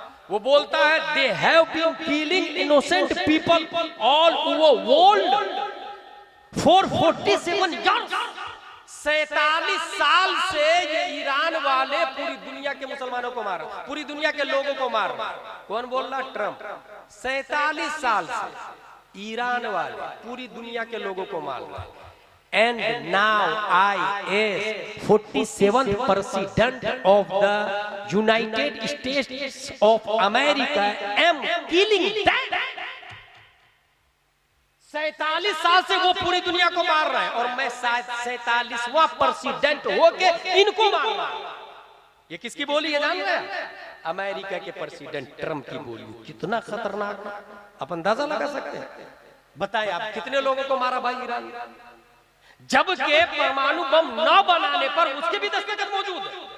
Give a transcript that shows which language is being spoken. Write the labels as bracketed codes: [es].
[hi] वो बोलता है [en] They have been killing innocent people all over world for 47 years. [hi] 47 साल से ये ईरान वाले पूरी दुनिया के मुसलमानों को मार, पूरी दुनिया के लोगों को मार। कौन बोल रहा? ट्रंप। 47 साल से ईरान वाले पूरी दुनिया के लोगों को मार रहा। [en] And now I as 47th president of the United States of America am killing them. [hi] 47 साल से वो पूरी दुनिया को मार रहा है और मैं 47वां प्रेसिडेंट होके इनको मार रहा हूं। ये किसकी बोली है जान रहे हैं? अमेरिका के प्रेसिडेंट ट्रंप की बोली। कितना खतरनाक, आप अंदाजा लगा सकते हैं। बताएं आप कितने लोगों को मारा भाई ईरान, जबकि परमाणु बम न बनाने पर उसके भी दस्तखत मौजूद है।